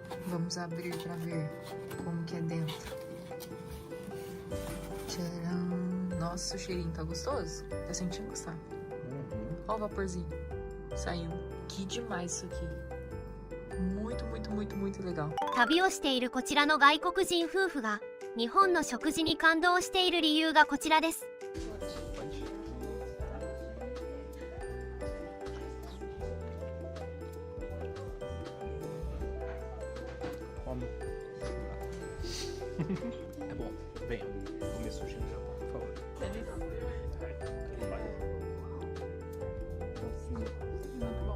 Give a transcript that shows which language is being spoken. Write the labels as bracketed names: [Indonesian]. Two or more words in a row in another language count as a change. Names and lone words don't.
[Portuguese] Vamos abrir pra ver como que é dentro. Tcharam! Nossa, o cheirinho tá gostoso? Tá sentindo, Gustavo? Ó o vaporzinho saindo. Que demais isso aqui. Muito, muito, muito, muito legal. [Japanese] 旅をしているこちらの外国人夫婦が日本の食事に感動している理由がこちらです。 [Portuguese] É bom. Venha, comer sushi no Japão, por favor. Muito bom.